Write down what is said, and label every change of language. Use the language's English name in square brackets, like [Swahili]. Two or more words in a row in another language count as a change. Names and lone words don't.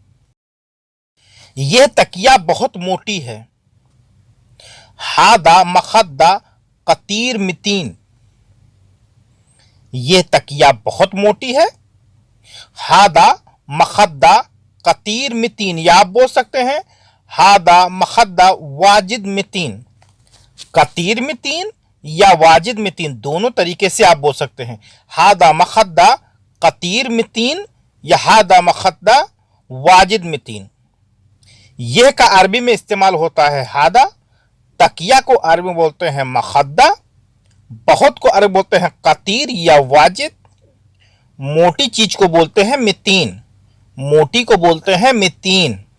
[Hindi] यह तकिया बहुत मोटी है। [Arabic] هذا مخدة كثير متين. [Hindi] यह तकिया बहुत मोटी है। [Arabic] هذا مخدة كثير متين, [Hindi] या आप बोल सकते हैं [Arabic] هذا مخدة واجد متين. كثير متين या واجد متين, [Hindi] दोनों तरीके से आप बोल सकते हैं। [Arabic] هذا مخدة كثير متين या هذا مخدة واجد متين. [Hindi] यह का अरबी में इस्तेमाल होता है हादा। तकिया को अरबी में बोलते हैं मखद्दा, बहुत को अरबी बोलते हैं कतीर या वाजिद। मोटी चीज को बोलते हैं मितीन, मोटी को बोलते हैं मितीन।